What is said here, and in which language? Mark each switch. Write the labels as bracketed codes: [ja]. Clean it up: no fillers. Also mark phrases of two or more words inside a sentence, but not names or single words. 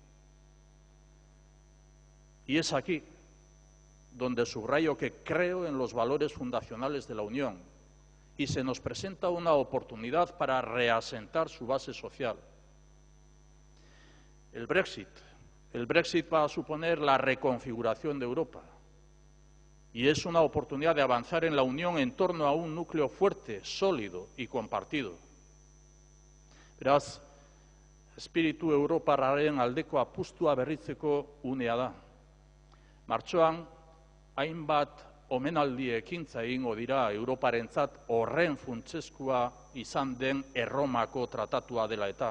[es] Y es aquí donde subrayo que creo en los valores fundacionales de la Unión y se nos presenta una oportunidad para reasentar su base social. El Brexit va a suponer la reconfiguración de Europa y es una oportunidad de avanzar en la Unión en torno a un núcleo fuerte, sólido y compartido. [eu] Beraz, espiritu europarraren aldeko apustua berritzeko unea da. Martxoan, hainbat omenaldi ekintza egingo dira Europarentzat horren funtsezkoa izan den Erromako tratatua dela eta.